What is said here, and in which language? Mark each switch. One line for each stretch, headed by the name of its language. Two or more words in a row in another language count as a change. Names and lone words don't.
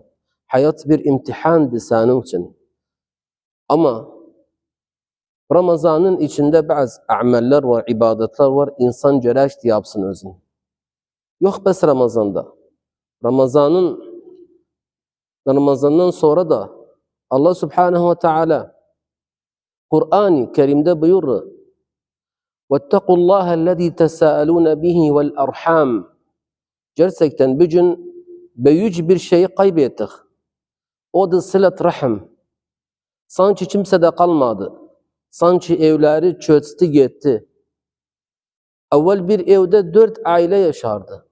Turkish: Hayat bir imtihandı senin için. Ama Ramazan'ın içinde bazı ameller var, ibadetler var. İnsan gerekti yapsın özün. Yok bes Ramazan'da. Ramazan'dan sonra da Allah
Arabic: سبحانه وتعالى
Turkish: Kur'an-ı Kerim'de buyurur:
Arabic: وَاتَّقُوا اللّٰهَ الَّذ۪ي تَسَاءَلُونَ بِهِ وَالْأَرْحَامِ.
Turkish: Gerçekten bugün büyük bir şeyi kaybettik. O da
Arabic: صلة الرحم.
Turkish: Sanki kimse de kalmadı. Sanki evleri çöktü gitti. Evvel bir evde 4 aile yaşardı.